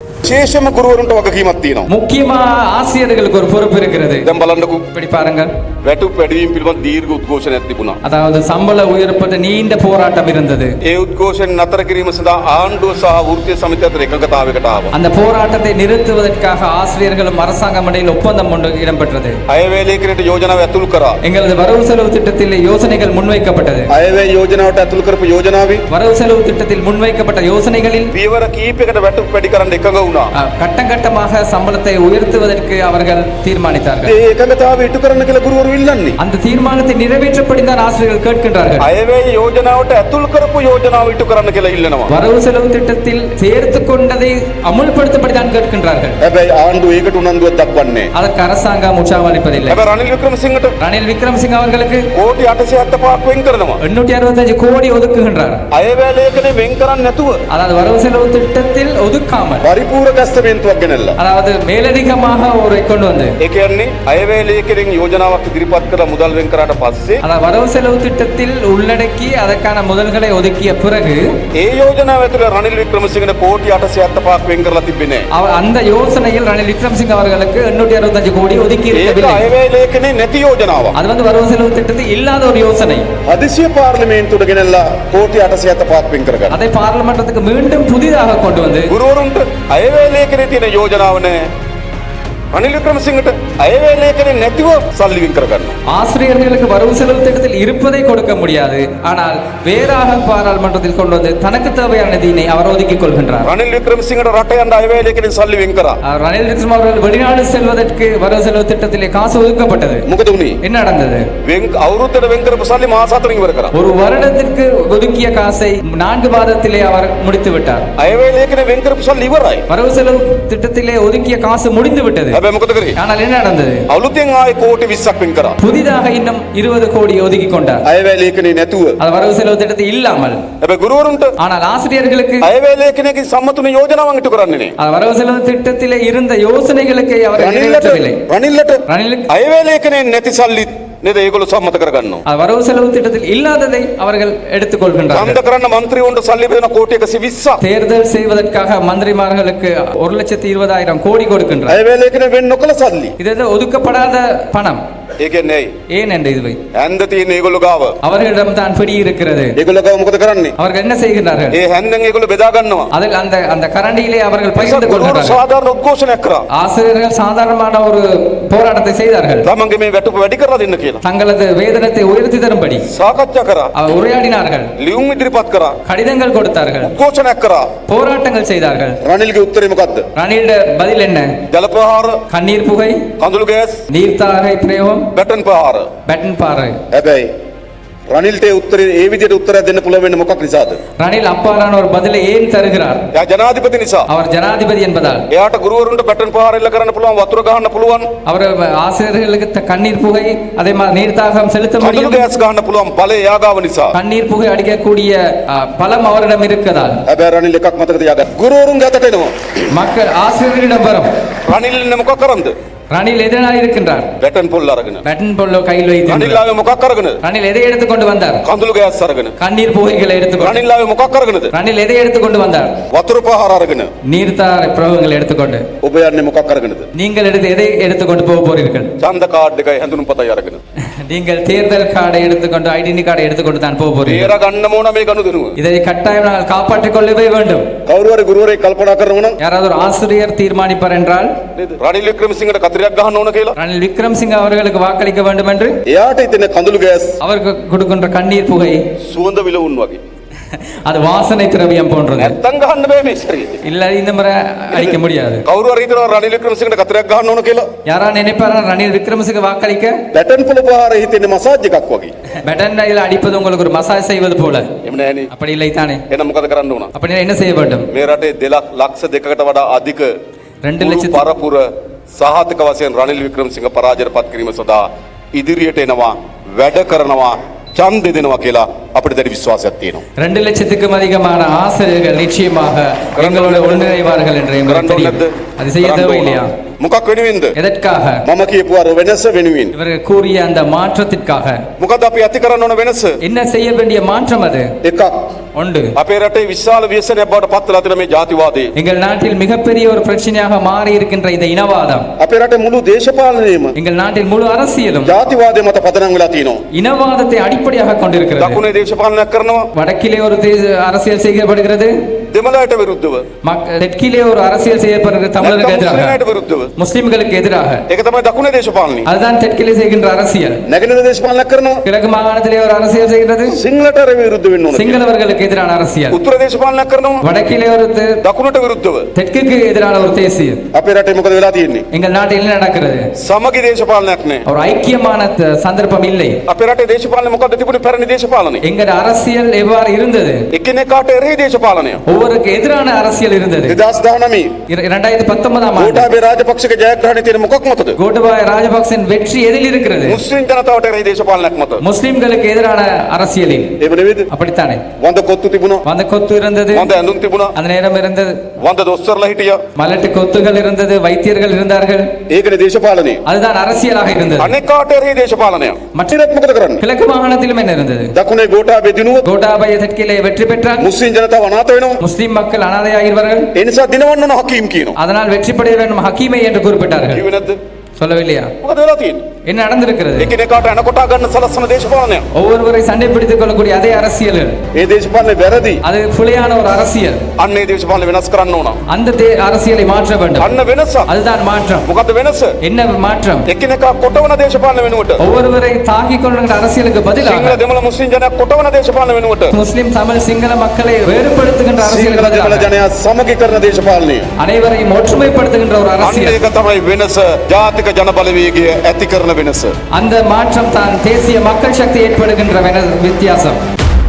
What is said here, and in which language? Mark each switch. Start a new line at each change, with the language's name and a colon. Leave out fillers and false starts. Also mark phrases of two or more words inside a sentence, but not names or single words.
Sinhala: විශේෂම ගුරුවරුන්ට වගකීමක් තියෙනවා.
Tamil: முக்கியமா ஆசிரியர்களுக்கு ஒரு பொறுப்பு இருக்கிறது.
Sinhala: දැන් බලන්නකෝ
Tamil: இப்படி பாருங்கள்,
Sinhala: වැටුප් වැඩිවීම පිළිබඳ දීර්ඝ උද්ඝෝෂණයක් තිබුණා.
Tamil: அதாவது சம்பள உயர்ப்பது நீண்ட போராட்டம் இருந்தது.
Sinhala: ඒ උද්ඝෝෂණ නතර කිරීම සඳහා ආණ්ඩුව සහ වෘත්තීය සමිතිය අතර එකඟතාවයකට ආවා.
Tamil: அந்த போராட்டத்தை நிறுத்துவதற்காக ஆசிரியர்களும் அரசாங்கம் இடையில் ஒப்பந்தம் ஒன்று இடம்பெற்றது.
Sinhala: අයවැය ලේඛනයට යෝජනාව ඇතුළු කරා.
Tamil: எங்களது வரவு செலவு திட்டத்தில் யோசனைகள் முன்வைக்கப்பட்டது.
Sinhala: අයවැය යෝජනාවට ඇතුළු කරපු යෝජනාවේ
Tamil: வரவு செலவு திட்டத்தில் முன்வைக்கப்பட்ட யோசனைகளில்
Sinhala: පියවර කීපයකට වැටුප් වැඩි කරන්න එකඟ වුණා.
Tamil: கட்டம் கட்டமாக சம்பளத்தை உயர்த்துவதற்கு அவர்கள் தீர்மானித்தார்கள்.
Sinhala: ඒ එකඟතාවය ඉටු කරන්න කියලා ගුරුවරු ඉල්ලන්නේ.
Tamil: அந்த தீர்மானத்தை நிறைவேற்றப்படி தான் ஆசிரியர்கள் கேட்கின்றார்கள்.
Sinhala: අයවැය යෝජනාවට ඇතුළු කරපු යෝජනාව ඉටු කරන්න කියලා ඉල්ලනවා.
Tamil: வரவு செலவு திட்டத்தில் சேர்த்து கொண்டதை அமுல்படுத்தப்படி தான் கேட்கின்றார்கள்.
Sinhala: හැබැයි ආණ්ඩුව ඒකට උනන්දුවක් දක්වන්නේ නැහැ.
Tamil: அதற்கு அரசாங்கம் உற்சாகமளிப்பதில்லை.
Sinhala: හැබැයි රනිල් වික්‍රමසිංහට
Tamil: ரணில் விக்ரமசிங்க அவர்களுக்கு
Sinhala: කෝටි 875ක් වෙන් කරනවා.
Tamil: 865 கோடி ஒதுக்குகின்றார்.
Sinhala: අයවැය ලේඛනේ වෙන් කරන්නේ නැතුව
Tamil: அதாவது வரவு செலவு திட்டத்தில் ஒதுக்காமல்,
Sinhala: පරිපූර්ණ තස්තමේන්තුවක් ගෙනල්ලා.
Tamil: அதாவது மேலதிகமாக ஒரு கொண்டு வந்து,
Sinhala: ඒ කියන්නේ අයවැය ලේඛනෙන් යෝජනාවක් ඉදිරිපත් කරලා මුදල් වෙන් කරාට පස්සේ
Tamil: அதாவது வரவு செலவு திட்டத்தில் உள்ளடக்கி அதற்கான முதல்களை ஒதுக்கிய பிறகு
Sinhala: ඒ යෝජනාව ඇතුළේ රනිල් වික්‍රමසිංහට කෝටි 875ක් වෙන් කරලා තිබෙන්නේ නැහැ.
Tamil: அந்த யோசனையில் ரணில் விக்ரமசிங்க அவர்களுக்கு 865 கோடி ஒதுக்கி
Sinhala: ඒක
Tamil: இருக்கவில்லை.
Sinhala: අයවැය ලේඛනේ නැති යෝජනාවක්.
Tamil: அது வந்து வரவு செலவு திட்டத்தில் இல்லாத ஒரு யோசனை.
Sinhala: හදිසිය පාර්ලිමේන්තුවට ගෙනල්ලා කෝටි 875ක් වෙන් කරගන්න.
Tamil: அதை பார்லிமெண்டத்துக்கு மீண்டும் புதிதாக கொண்டு வந்து
Sinhala: ගුරුවරුන්ට අයවැය ලේඛනේ තියෙන යෝජනාව නැහැ. රනිල් වික්‍රමසිංහට අයවැය ලේඛනේ නැතිව සල්ලි වෙන් කරගන්න.
Tamil: ஆசிரியர்களுக்கு வரவு செலவு திட்டத்தில் இருப்பதை கொடுக்க முடியாது, ஆனால் வேறாக பாராளுமன்றத்தில் கொண்டு வந்து தனக்கு தேவையான நிதியினை அவர் ஒதுக்கிக் கொள்கின்றார்.
Sinhala: රනිල් වික්‍රමසිංහට රට යන්න අයවැය ලේඛනේ සල්ලි වෙන් කරා.
Tamil: ரணில் விக்ரம அவர்கள் வெளிநாடு செல்வதற்கு வரவு செலவு திட்டத்திலே காசு ஒதுக்கப்பட்டது.
Sinhala: මොකද උනේ?
Tamil: என்ன நடந்தது?
Sinhala: අවුරුද්දට වෙන් කරපු සල්ලි මාස 4කින් ඉවර කරා.
Tamil: ஒரு வருடத்திற்கு ஒதுக்கிய காசை 4 மாதத்திலே அவர் முடித்து விட்டார்.
Sinhala: අයවැය ලේඛනේ වෙන් කරපු සල්ලි ඉවරයි.
Tamil: வரவு செலவு திட்டத்திலே ஒதுக்கிய காசு முடிந்து விட்டது.
Sinhala: හැබැයි මොකද කරේ?
Tamil: ஆனால் என்ன நடந்தது?
Sinhala: අලුතෙන් ආයේ කෝටි 20ක් වෙන් කරා.
Tamil: புதிதாக இன்னும் 20 கோடி ஒதுக்கி கொண்டார்.
Sinhala: අයවැය ලේඛනේ නැතුව.
Tamil: அது வரவு செலவு திட்டத்தில் இல்லாமல்.
Sinhala: හැබැයි ගුරුවරුන්ට
Tamil: ஆனால் ஆசிரியர்களுக்கு
Sinhala: අයවැය ලේඛනයේ සම්මතුන යෝජනාවක් ඉටු කරන්නේ නේ.
Tamil: அது வரவு செலவு திட்டத்திலே இருந்த யோசனைகளுக்கு அவர் நிறைவேற்றவில்லை.
Sinhala: රනිල්ලට
Tamil: ரணிலுக்கு
Sinhala: අයවැය ලේඛනේ නැති සල්ලි නේද ඒගොල්ලෝ සම්මත කරගන්නවා.
Tamil: அது வரவு செலவு திட்டத்தில் இல்லாததை அவர்கள் எடுத்துக்கொள்கின்றார்கள்.
Sinhala: ඡන්ද කරන්න മന്ത്രിවරුන්ට සල්ලි බෙදන කෝටි 120ක්.
Tamil: தேர்தல் செய்வதற்காக மந்திரிமார்களுக்கு 1,20,000 கோடி கொடுக்கின்றார்.
Sinhala: අයවැය ලේඛනේ වෙන් නොකළ සල්ලි.
Tamil: இது ஒதுக்கப்படாத பணம்.
Sinhala: ඒ කියන්නේ ඇයි?
Tamil: ஏன் என்று இதுவை
Sinhala: හැන්ද තියෙන ඒගොල්ලෝ ගාව.
Tamil: அவர்களிடம் தான் பிடி இருக்கிறது.
Sinhala: ඒගොල්ලෝ ගාව මොකද කරන්නේ?
Tamil: அவர்கள் என்ன செய்கின்றார்கள்?
Sinhala: ඒ හැන්දෙන් ඒගොල්ලෝ බෙදා ගන්නවා.
Tamil: அதில் அந்த கரண்டியிலே அவர்கள் பகிர்ந்து
Sinhala: ගුරුවරු
Tamil: கொள்கிறார்கள்.
Sinhala: සාධාරණ උද්ඝෝෂණයක් කරා.
Tamil: ஆசிரியர்கள் சாதாரணமான ஒரு போராட்டத்தை செய்தார்கள்.
Sinhala: තමන්ගේ මේ වැටුප වැඩි කරලා දෙන්න කියලා.
Tamil: தங்களது வேதனத்தை உயர்த்தி தரும்படி
Sinhala: සාකච්ඡා කරා.
Tamil: அவர் உரையாடினார்கள்.
Sinhala: ලියුම් ඉදිරිපත් කරා.
Tamil: கடிதங்கள் கொடுத்தார்கள்.
Sinhala: උද්ඝෝෂණයක් කරා.
Tamil: போராட்டங்கள் செய்தார்கள்.
Sinhala: රනිල්ගේ උත්තරේ මොකද්ද?
Tamil: ரணில்ட பதில் என்ன?
Sinhala: ජල ප්‍රහාර,
Tamil: கண்ணீர் புகை,
Sinhala: කඳුළු ගෑස්,
Tamil: நீர்த்தாரை பிரயோகம்,
Sinhala: බැටන් ප්‍රහාර.
Tamil: பேட்டன் பாறை.
Sinhala: හැබැයි රනිල්ට ඒ උත්තරේ ඒ විදිහට උත්තරයක් දෙන්න පුළුවන් වෙන්නේ මොකක් නිසාද?
Tamil: ரணில் அப்பாலான ஒரு பதிலை ஏன் தருகிறார்?
Sinhala: එයා ජනාධිපති නිසා.
Tamil: அவர் ஜனாதிபதி என்பதால்.
Sinhala: එයාට ගුරුවරුන්ට බැටන් ප්‍රහාර එල්ල කරන්න පුළුවන්, වතුර ගහන්න පුළුවන්,
Tamil: அவர் ஆசிரியர்களுக்கு கண்ணீர் புகை, அதே மாதிரி நீர்த்தாகம் செலுத்த
Sinhala: කඳුළු
Tamil: முடியும்.
Sinhala: ගෑස් ගහන්න පුළුවන් බලය එයා ගාව නිසා.
Tamil: கண்ணீர் புகை அடிக்கக்கூடிய பலம் அவரிடம் இருக்கதால்
Sinhala: හැබැයි රනිල් එකක් මතක තියාගන්න. ගුරුවරුන් ගතට එනවා.
Tamil: மக்கள் ஆசிரியர்களிடம் வரும்.
Sinhala: රනිල් ඉන්නේ මොකක් කරන්ද?
Tamil: ரணில் எதனால் இருக்கின்றார்?
Sinhala: බැටන් පොල් අරගෙන.
Tamil: பேட்டன் பொல்லோ கையில்
Sinhala: රනිල්
Tamil: வைத்து
Sinhala: ආවේ මොකක් අරගෙනද?
Tamil: ரணில் எதை எடுத்துக்கொண்டு வந்தார்?
Sinhala: කඳුළු ගෑස් අරගෙන.
Tamil: கண்ணீர் புகைகளை எடுத்துக்கொண்டு.
Sinhala: රනිල් ආවේ මොකක් අරගෙනද?
Tamil: ரணில் எதை எடுத்துக்கொண்டு வந்தார்?
Sinhala: වතුර ප්‍රහාර අරගෙන.
Tamil: நீர்த்தாரை பிரயோகங்களை எடுத்துக்கொண்டு.
Sinhala: ඔබ යන්නේ මොකක් අරගෙනද?
Tamil: நீங்கள் எதை எடுத்துக்கொண்டு போக போறீர்கள்?
Sinhala: ඡන්ද කාඩ් එකයි හැඳුනුම් පතයි අරගෙන.
Tamil: நீங்கள் தேர்தல் கார்டை எடுத்துக்கொண்டு,
English: identity card
Tamil: எடுத்துக்கொண்டு தான் போக போறீர்கள்.
Sinhala: තේර ගන්න ඕන මේ ගනුදෙනුව.
Tamil: இதை கட்டாயம் நாங்கள் காப்பாற்றிக் கொள்ளவே வேண்டும்.
Sinhala: කවුරු හරි ගුරුවරයෙක් කල්පනා කරනවා නම්
Tamil: யாராவது ஒரு ஆசிரியர் தீர்மானிப்பார் என்றால்
Sinhala: නේද? රනිල් වික්‍රමසිංහට කතරයක් ගහන්න ඕන කියලා.
Tamil: ரணில் விக்ரமசிங்க அவர்களுக்கு வாக்களிக்க வேண்டும் என்று
Sinhala: එයාට ඉතින් කඳුළු ගෑස්
Tamil: அவருக்கு கொடுக்கின்ற கண்ணீர் புகை
Sinhala: සුවඳ විලවුන් වගේ.
Tamil: அது வாசனை திரவியம் போன்றது.
Sinhala: නැත්තම් ගහන්න බෑ මේ ශරීරෙ.
Tamil: இல்ல இந்த முறை அடிக்க முடியாது.
Sinhala: කවුරු හරි හිතනවා රනිල් වික්‍රමසිංහට කතරයක් ගහන්න ඕන කියලා.
Tamil: யாரா நினைப்பாரா ரணில் விக்ரமசிங்க வாக்களிக்க?
Sinhala: බැටන් පොළ ප්‍රහාර හිතෙන්නේ මසාජ් එකක් වගේ.
Tamil: பெட்டன்டையில் அடிப்பது உங்களுக்கு ஒரு மசாஜ் செய்வது போல.
Sinhala: එහෙම නෑනේ.
Tamil: அப்படி இல்லை தானே?
Sinhala: එහෙනම් මොකද කරන්න ඕන?
Tamil: அப்படி என்ன செய்ய வேண்டும்?
Sinhala: මේ රටේ 2,02,000කට වඩා අධික
Tamil: 2 லட்சத்து
Sinhala: පරපුර සහතික වශයෙන් රනිල් වික්‍රමසිංහ පරාජයට පත් කිරීම සඳහා ඉදිරියට එනවා, වැඩ කරනවා, ඡන්දෙ දෙනවා කියලා අපිට දැඩි විශ්වාසයක් තියෙනවා.
Tamil: 2 லட்சத்துக்கும் அதிகமான ஆசிரியர்கள் நிச்சயமாக எங்களோட ஒன்றிணைவார்கள் என்று எங்களுக்கு தெரியும். அது செய்ய தேவையில்லையா?
Sinhala: මොකක් වෙනුවෙන්ද?
Tamil: எதற்காக?
Sinhala: මම කියපු අර වෙනස වෙනුවෙන්.
Tamil: இவர்கள் கூறிய அந்த மாற்றத்திற்காக.
Sinhala: මොකද අපි ඇති කරන්න ඕන වෙනස?
Tamil: என்ன செய்ய வேண்டிய மாற்றம் அது?
Sinhala: එකක්.
Tamil: ஒன்று.
Sinhala: අපේ රටේ විශාල ව්‍යසනයක් බවට පත් වෙලා තියෙන මේ ජාතිවාදය.
Tamil: எங்கள் நாட்டில் மிகப்பெரிய ஒரு பிரச்சனையாக மாறி இருக்கின்ற இந்த இனவாதம்.
Sinhala: අපේ රටේ මුළු දේශපාලනයම
Tamil: எங்கள் நாட்டில் முழு அரசியலும்
Sinhala: ජාතිවාදය මත පදනම් වෙලා තියෙනවා.
Tamil: இனவாதத்தை அடிப்படையாக கொண்டிருக்கிறது.
Sinhala: දකුණේ දේශපාලනයක් කරනවා.
Tamil: வடக்கிலே ஒரு அரசியல் செய்யப்படுகிறது.
Sinhala: දෙමළට විරුද්ධව.
Tamil: தெற்கிலே ஒரு அரசியல் செய்யப்படுகிறது தமிழருக்கு எதிராக.
Sinhala: මුස්ලිම්ලට විරුද්ධව.
Tamil: முஸ்லிம்களுக்கு எதிராக.
Sinhala: ඒක තමයි දකුණේ දේශපාලනය.
Tamil: அதுதான் தெற்கிலே செய்கின்ற அரசியல்.
Sinhala: නැගෙනහිර දේශපාලනයක් කරනවා.
Tamil: கிழக்கு மாகாணத்திலே ஒரு அரசியல் செய்கிறது.
Sinhala: සිංහලට විරුද්ධ වෙන්න ඕන.
Tamil: சிங்களவர்களுக்கு எதிரான அரசியல்.
Sinhala: උත්තර දේශපාලනයක් කරනවා.
Tamil: வடக்கிலே ஒரு
Sinhala: දකුණට විරුද්ධව.
Tamil: தெற்குக்கு எதிரான ஒரு தேசியம்.
Sinhala: අපේ රටේ මොකද වෙලා තියෙන්නේ?
Tamil: எங்கள் நாட்டில் என்ன நடக்கிறது?
Sinhala: සමගි දේශපාලනයක් නෑ.
Tamil: ஒரு ஐக்கியமான சந்தர்ப்பம் இல்லை.
Sinhala: අපේ රටේ දේශපාලනය මොකද්ද තිබුණේ? පැරණි දේශපාලනය.
Tamil: எங்கள் அரசியல் எவ்வாறு இருந்தது?
Sinhala: එකිනෙකාට එරෙහි දේශපාලනය.
Tamil: ஒவ்வொருக்கு எதிரான அரசியல் இருந்தது.
Sinhala: 2019
Tamil: 2019ஆம் ஆண்டு
Sinhala: ගෝඨාභය රාජපක්ෂගේ ජයග්‍රහණය තියෙන මොකක් මතද?
Tamil: கோட்டபாய ராஜபக்சன் வெற்றி எதில் இருக்கிறது?
Sinhala: මුස්ලිම් ජනතාවට එරෙහි දේශපාලනයක් මත.
Tamil: முஸ்லிம்களுக்கு எதிரான அரசியலில்.
Sinhala: එහෙම නෙවෙයිද?
Tamil: அப்படித்தானே?
Sinhala: වඳ කොත්තු තිබුණා.
Tamil: வந்த கொத்து இருந்தது.
Sinhala: වඳ ඇඳුම් තිබුණා.
Tamil: அந்த நேரம் இருந்தது.
Sinhala: වඳ දොස්තරලා හිටියා.
Tamil: மலட்டு கொத்துகள் இருந்தது. வைத்தியர்கள் இருந்தார்கள்.
Sinhala: ඒකනේ දේශපාලනය.
Tamil: அதுதான் அரசியலாக இருந்தது.
Sinhala: අනෙකාට එරෙහි දේශපාලනයක්.
Tamil: மற்றொரு
Sinhala: මොකද කරන්නේ?
Tamil: கிழக்கு மாகாணத்திலும் என்ன இருந்தது?
Sinhala: දකුණේ ගෝඨාභය දිනුවොත්
Tamil: கோட்டாபய தெற்கிலே வெற்றி பெற்றார்.
Sinhala: මුස්ලිම් ජනතාව අනාථ වෙනවා.
Tamil: முஸ்லிம் மக்கள் அனாதையாகிறார்கள்.
Sinhala: ඒ නිසා දිනවන්න ඕන හකීම් කියනවා.
Tamil: அதனால் வெற்றி பெற வேண்டும் ஹக்கீமை என்று குறிப்பிட்டார்கள்.
Sinhala: කිව්වේ නැද්ද?
Tamil: சொல்லவில்லையா?
Sinhala: මොකද වෙලා තියෙන්නේ?
Tamil: என்ன நடந்திருக்கிறது?
Sinhala: එකිනෙකාට අනකොටා ගන්න සලස්සන දේශපාලනයක්.
Tamil: ஒவ்வொருவரை சண்டை பிடித்துக் கொள்ளக்கூடிய அதே அரசியல்.
Sinhala: ඒ දේශපාලනේ වැරදි.
Tamil: அது புலியான ஒரு அரசியல்.
Sinhala: අන්න ඒ දේශපාලනේ වෙනස් කරන්න ඕන.
Tamil: அந்த அரசியலை மாற்ற வேண்டும்.
Sinhala: අන්න වෙනස.
Tamil: அதுதான் மாற்றம்.
Sinhala: මොකද වෙනස?
Tamil: என்ன மாற்றம்?
Sinhala: එකිනෙකා කොටවන දේශපාලන වෙනුවට
Tamil: ஒவ்வொருவரை தாக்கிக் கொள்ளுகிற அரசியலுக்கு பதிலாக
Sinhala: සිංහල දෙමළ මුස්ලිම් ජනයා කොටවන දේශපාලන වෙනුවට
Tamil: முஸ்லிம் தமிழ் சிங்கள மக்களை வேறுபடுத்துகின்ற அரசியலுக்கு
Sinhala: සිංහල දෙමළ
Tamil: பதிலாக
Sinhala: ජනයා සමගි කරන දේශපාලනය.
Tamil: அனைவரையும் ஒற்றுமைப்படுத்துகின்ற ஒரு
Sinhala: අන්න
Tamil: அரசியல்.
Sinhala: ඒක තමයි වෙනස. ජාතික ජන බලවේගය ඇති කරන වෙනස.
Tamil: அந்த மாற்றம் தான் தேசிய மக்கள் சக்தி ஏற்படுகின்ற வித்தியாசம்.